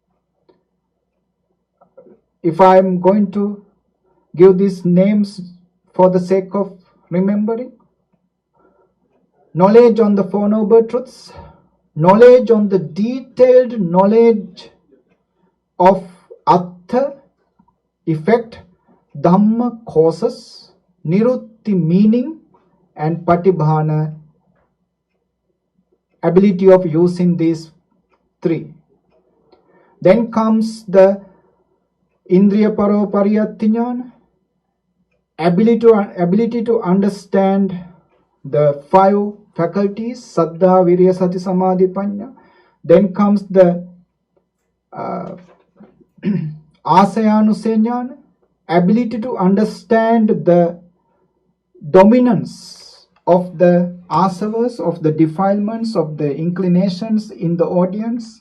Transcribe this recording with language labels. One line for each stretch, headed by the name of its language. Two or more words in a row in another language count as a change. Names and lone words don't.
English: If I am going to give these names for the sake of remembering: knowledge on the 4 Noble Truths, knowledge on the detailed knowledge of Artha, effect; Dhamma, causes; Nirutti, meaning; and Patibhana, ability of using these 3. Then comes the
Pali: Indriya Paro Pariyattinyana,
English: ability to understand the 5 faculties:
Pali: saddha, virya, sati, samadhi, panya.
English: Then comes the Asayanusenya, ability to understand the dominance of the asavas, of the defilements, of the inclinations in the audience.